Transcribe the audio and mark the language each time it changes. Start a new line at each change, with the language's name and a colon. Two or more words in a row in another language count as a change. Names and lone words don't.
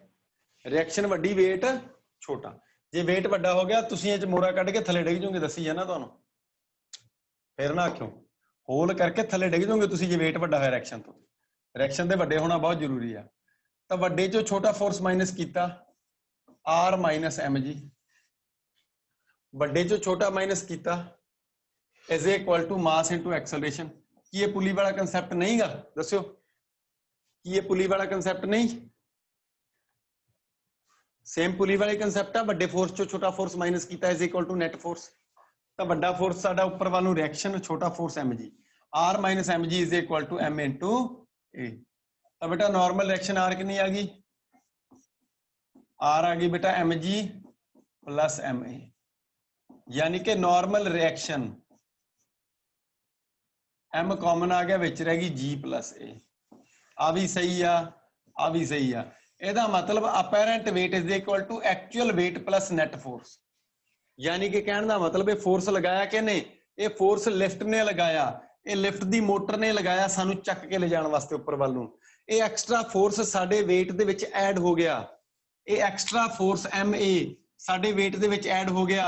Punjabi: ਰਿਐਕਸ਼ਨ ਵੱਡੀ, weight ਛੋਟਾ। ਜੇ weight ਵੱਡਾ ਹੋ ਗਿਆ ਤੁਸੀਂ ਇਹ ਚ ਮੋਰਾ ਕੱਢ ਕੇ ਥੱਲੇ ਡਿੱਗ ਜਾਓਗੇ, ਦੱਸੀ ਜਾਣਾ ਤੁਹਾਨੂੰ। ਫਿਰ ਨਾ ਆਖਿਓ, ਹੋਲ ਕਰਕੇ ਥੱਲੇ ਡਿੱਗ ਜਾਓਗੇ ਤੁਸੀਂ ਜੇ weight ਵੱਡਾ ਹੋਇਆ ਰਿਐਕਸ਼ਨ ਤੋਂ। ਰਿਐਕਸ਼ਨ ਦੇ ਵੱਡੇ ਹੋਣਾ ਬਹੁਤ ਜ਼ਰੂਰੀ ਆ। ਤਾਂ ਵੱਡੇ ਚੋਂ ਛੋਟਾ
English: force minus
Punjabi: ਕੀਤਾ, r ਮਾਈਨਸ mg। ਵੱਡੇ ਚੋਂ ਛੋਟਾ ਮਾਈਨਸ ਕੀਤਾ
English: is equal to mass into acceleration।
Punjabi: ਕੀ ਇਹ ਪੁਲੀ ਵਾਲਾ ਕਨਸੈਪਟ ਨਹੀਂਗਾ? ਦੱਸਿਓ, ਕੀ ਇਹ ਪੁਲੀ ਵਾਲਾ ਕਨਸੈਪਟ ਨਹੀਂ? ਸੇਮ ਪੁਲੀ ਵਾਲੇ ਕਨਸੈਪਟ ਆ। ਵੱਡੇ ਫੋਰਸ ਚੋਂ ਛੋਟਾ ਫੋਰਸ ਮਾਈਨਸ ਕੀਤਾ
English: is equal to net force।
Punjabi: ਤਾਂ ਵੱਡਾ ਫੋਰਸ ਸਾਡਾ ਉੱਪਰ ਵੱਲ ਨੂੰ ਰਿਐਕਸ਼ਨ, ਛੋਟਾ ਫੋਰਸ mg।
English: r ਮਾਈਨਸ mg is equal to m into a।
Punjabi: ਤਾਂ ਬੇਟਾ
English: normal reaction
Punjabi: r ਕਿੰਨੀ ਆ ਗਈ? r ਆ ਗਈ ਬੇਟਾ mg ਪਲਸ ma। ਯਾਨੀ ਕਿ
English: normal reaction
Punjabi: m ਕਾਮਨ ਆ ਗਿਆ, ਵਿੱਚ ਰਹਿ ਗਈ g ਪਲੱਸ a। आ भी सही आ भी सही आ। ਇਹਦਾ ਮਤਲਬ
English: ਅਪੈਰੈਂਟ weight is equal to actual weight plus net force।
Punjabi: ਯਾਨੀ ਕਿ ਕਹਿਣ ਦਾ ਮਤਲਬ ਇਹ ਫੋਰਸ ਲਗਾਇਆ ਕਿਹਨੇ? ਇਹ ਫੋਰਸ ਲਿਫਟ ਨੇ ਲਗਾਇਆ। ਇਹ ਲਿਫਟ ਦੀ ਮੋਟਰ ਨੇ ਲਗਾਇਆ ਸਾਨੂੰ ਚੱਕ ਕੇ ਲਿਜਾਣ ਵਾਸਤੇ ਉੱਪਰ ਵੱਲ ਨੂੰ। ਇਹ
English: extra force
Punjabi: ਸਾਡੇ weight ਦੇ ਵਿੱਚ ਐਡ ਹੋ ਗਿਆ। ਇਹ
English: extra force
Punjabi: ma ਸਾਡੇ weight ਦੇ ਵਿੱਚ ਐਡ ਹੋ ਗਿਆ।